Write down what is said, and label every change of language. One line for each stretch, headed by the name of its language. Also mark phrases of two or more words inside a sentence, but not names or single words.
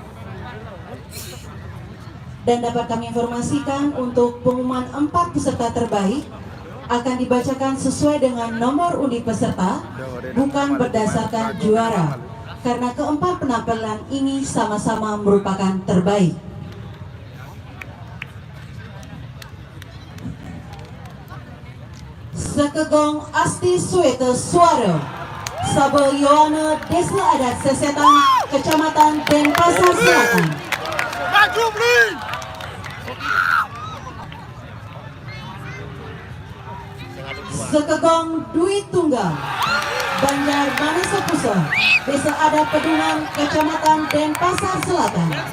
Indonesian: Dan dapat kami informasikan untuk pengumuman 4 peserta terbaik akan dibacakan sesuai dengan nomor undi peserta, bukan berdasarkan juara, karena keempat penampilan ini sama-sama merupakan terbaik. Sekegong Asti Suete Suara, Sabel Yohana Desa Adat Sesetan, Kecamatan Denpasar Selatan. Sekegong Dwi Tunggal, Banjar Manasa Pusat, Desa Adat Pedungan, Kecamatan Denpasar Selatan.